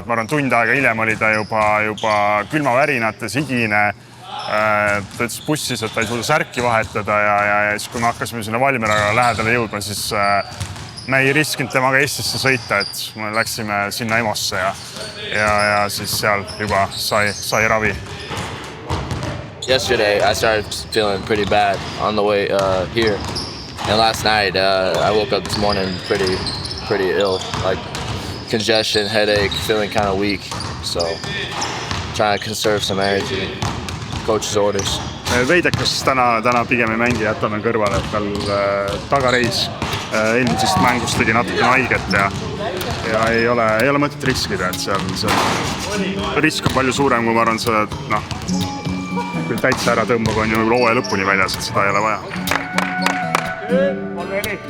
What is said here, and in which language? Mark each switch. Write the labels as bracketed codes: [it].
[et] Ma arvan, tund aega hiljem oli ta juba külmavärinates, higine. Ta ütles bussis, et ta ei suuda särki vahetada ja siis kui me hakkasime sinna Valmieraga lähedale jõudma, siis me ei riskinud temaga Eestisse sõita, et me läksime sinna EMOsse ja siis seal juba sai ravi. [en] Yesterday I started feeling pretty bad on the way here. And last night, I woke up this morning pretty ill, like congestion, headache, feeling kind of weak. So, trying to conserve some energy. Coach's orders. [et] Veidekas täna pigem ei mängi, jätame kõrvale, et tal tagareis eelmisest mängust tegi natuke haiget ja ei ole mõtet riskida, et see risk on palju suurem, kui ma arvan, kui täitsa ära tõmbab, on ju hooaja lõpuni väljas, et seda ei ole vaja.